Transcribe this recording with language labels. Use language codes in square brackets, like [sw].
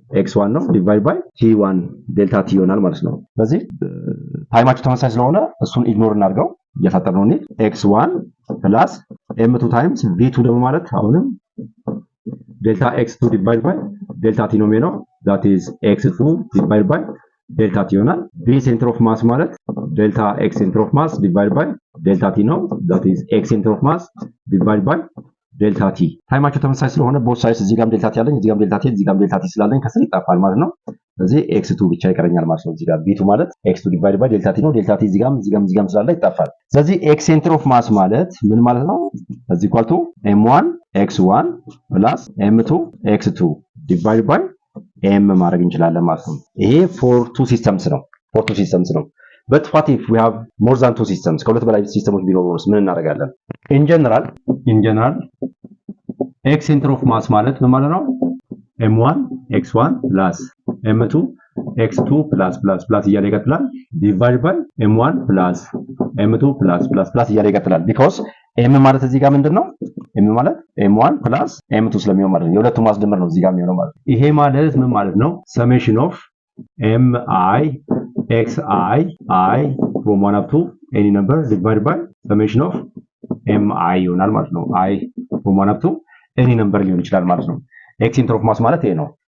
[am] x1 ነው ዲቫይድ ባይ t1 ዴልታ t ይሆናል ማለት ነው። ስለዚህ ታይማቸው ተመሳሳይ ስለሆነ እሱን ኢግኖር እናድርገው እያሳጠርነው እንሂድ። x1 ፕላስ m2 ታይምስ b2 ደግሞ ማለት አሁንም ዴልታ x2 ዲቫይድ ባይ ዴልታ t ነው የሚሆነው። that is x2 ዲቫይድ ባይ ዴልታ t ይሆናል። b ሴንተር ኦፍ ማስ ማለት ዴልታ x ሴንተር ኦፍ ማስ ዲቫይድ ባይ ዴልታ t ነው። that is x ሴንተር ኦፍ ማስ ዲቫይድ ባይ ዴልታ t። ታይማቸው ተመሳሳይ ስለሆነ ቦት ሳይድስ እዚህ ጋርም ዴልታ t ያለኝ እዚህ ጋርም ዴልታ t እዚህ ጋርም ዴልታ t ስላለኝ ከስር ይጣፋል ማለት ነው። ስለዚህ x2 ብቻ ይቀረኛል ማለት ነው። እዚህ ጋር b2 ማለት x2 ዲቫይድ ባይ ዴልታ t ነው። ዴልታ t እዚህ ጋርም ስላለ ይጣፋል። ስለዚህ x ሴንተር ኦፍ ማስ ማለት ምን ማለት ነው? [en] እዚህ ኢኳል ቱ m1 x1 ፕላስ m2 x2 ዲቫይድ ባይ m [am] ማድረግ እንችላለን ማለት ነው። [en] ይሄ for two systems ነው። but what if we have more than two systems? [am] ከሁለት በላይ ሲስተሞች ቢኖሩስ ምን እናደርጋለን? [en] in general x center of mass ማለት ምን ማለት ነው? m1 x1 plus m2 x2 plus እያለ ይቀጥላል ዲቫይድ ባይ m1 plus m2 plus እያለ ይቀጥላል because m ማለት እዚህ ጋር ምንድነው? [am] m ማለት m1 plus m2 ስለሚሆን ማለት ነው። የሁለቱ ማስደመር ነው እዚህ ጋር የሚሆነው ማለት ነው። ይሄ ማለት ምን ማለት ነው? [en] summation of mi xi I from 1 up to any number divided by summation of mi [am] ይሆናል ማለት ነው። [en] I from 1 up to any number ሊሆን ይችላል ማለት ነው። x center of mass ማለት ይሄ ነው።